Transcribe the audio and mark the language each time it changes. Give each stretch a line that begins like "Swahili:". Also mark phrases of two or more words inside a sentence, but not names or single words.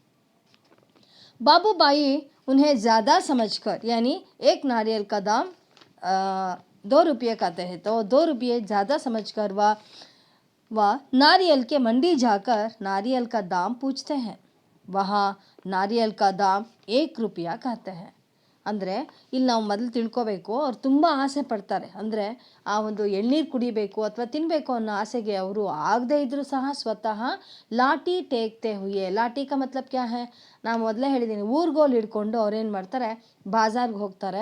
Hindi: बाबूबाई उन्हें ज़्यादा समझकर, यानी एक नारियल का दाम 2 रुपये कहते हैं, तो 2 रुपये ज़्यादा समझकर वह नारियल के मंडी जाकर नारियल का दाम पूछते हैं। वहाँ नारियल का दाम 1 रुपया कहते हैं।
Kannada: ಅಂದರೆ ಇಲ್ಲಿ ನಾವು ಮೊದಲು ತಿಳ್ಕೋಬೇಕು, ಅವ್ರು ತುಂಬ ಆಸೆ ಪಡ್ತಾರೆ. ಅಂದರೆ ಆ ಒಂದು ಎಳ್ನೀರು ಕುಡಿಬೇಕು ಅಥವಾ ತಿನ್ನಬೇಕು ಅನ್ನೋ ಆಸೆಗೆ ಅವರು ಆಗದೇ ಇದ್ದರೂ ಸಹ ಸ್ವತಃ
Hindi: लाठी टेकते हुए. लाठी का मतलब क्या है?
Kannada: ನಾನು ಮೊದಲೇ ಹೇಳಿದ್ದೀನಿ, ಊರ್ಗೋಲು ಹಿಡ್ಕೊಂಡು ಅವ್ರೇನು ಮಾಡ್ತಾರೆ, ಬಾಜಾರ್ಗೆ ಹೋಗ್ತಾರೆ.